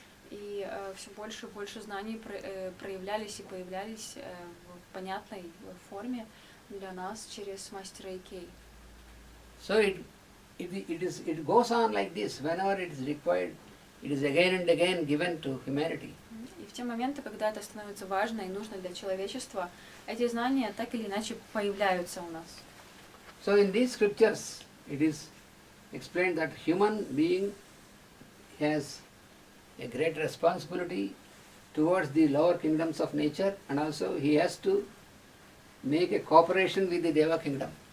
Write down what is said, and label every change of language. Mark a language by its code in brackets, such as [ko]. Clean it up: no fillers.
[ru] И все больше и больше знаний проявлялись и появлялись в понятной форме для нас через мастера E.K. [en] So it goes on like this. Whenever it is required, it is again and again given to humanity. [ru] И в те моменты, когда это становится важно и нужно для человечества, эти знания так или иначе появляются у нас. [en] So in these scriptures, it is explained that human being has a great responsibility towards the lower kingdoms of nature, and also he has to make a cooperation with the Deva kingdom.